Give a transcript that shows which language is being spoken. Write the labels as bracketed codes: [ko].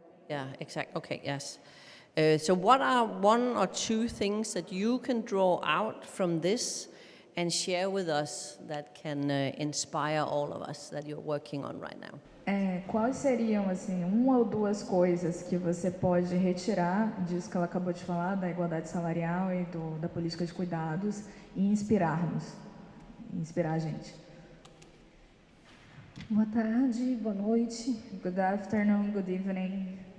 [en] Yeah, exactly. Okay, yes. So what are one or two things that you can draw out from this and share with us that can inspire all of us that you're working on right now? [pt] Quais seriam, assim, uma ou duas coisas que você pode retirar disso que ela acabou de falar, da igualdade salarial e da política de cuidados, e inspirar-nos, inspirar a gente? Boa tarde, boa noite. [en] Good afternoon, good evening.